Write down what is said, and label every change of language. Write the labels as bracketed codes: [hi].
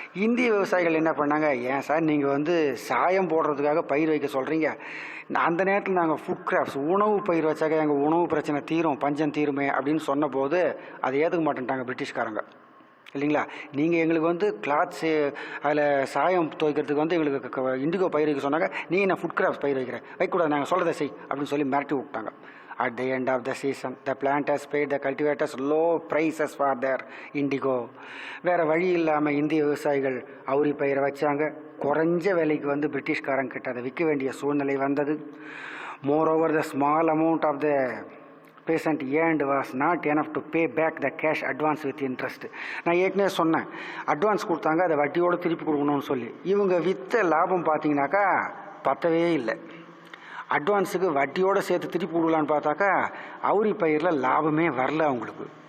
[ta] இந்திய விவசாயிகள் என்ன பண்ணாங்க, ஏன் சார் நீங்கள் சாயம் போடுறதுக்காக பயிர் வைக்க சொல்கிறீங்க, அந்த நேரத்தில் நாங்கள் ஃபுட் கிராப்ஸ் உணவு பயிர் வச்சாக்க எங்கள் உணவு பிரச்சனை தீரும், பஞ்சம் தீருமே அப்படின்னு சொன்னபோது அதை ஏற்றுக்க மாட்டேன்ட்டாங்க பிரிட்டிஷ்காரங்க. இல்லைங்களா? நீங்கள் எங்களுக்கு கிளாத்ஸு அதில் சாயம் துவைக்கிறதுக்கு எங்களுக்கு இண்டிகோ பயிர் வைக்க சொன்னாங்க, நீங்கள் நான் ஃபுட் கிராப்ஸ் பயிர் வைக்கக்கூடாது, நாங்கள் சொல்கிறத செய் அப்படின்னு சொல்லி மிரட்டி விட்டாங்க. [en] At the end of the season, the planters paid the cultivators low prices for their indigo. [ta] வேறு வழி இல்லாமல் இந்திய விவசாயிகள் அவுரி பயிரை வச்சாங்க, குறைஞ்ச விலைக்கு பிரிட்டிஷ்காரங்க கிட்ட அதை விற்க வேண்டிய சூழ்நிலை வந்தது. [en] Moreover, the small amount of the peasant earned was not enough to pay back the cash advance with interest. [ta] நான் ஏற்கனவே சொன்னேன், அட்வான்ஸ் கொடுத்தாங்க, அதை வட்டியோடு திருப்பி கொடுக்கணும்னு சொல்லி. இவங்க விற்ற லாபம் பார்த்தீங்கன்னாக்கா பத்தவே இல்லை. அட்வான்ஸுக்கு வட்டியோடு சேர்த்து திருப்பி கொடுக்கலான்னு பார்த்தாக்கா அவுரி பயிரில் லாபமே வரல அவங்களுக்கு.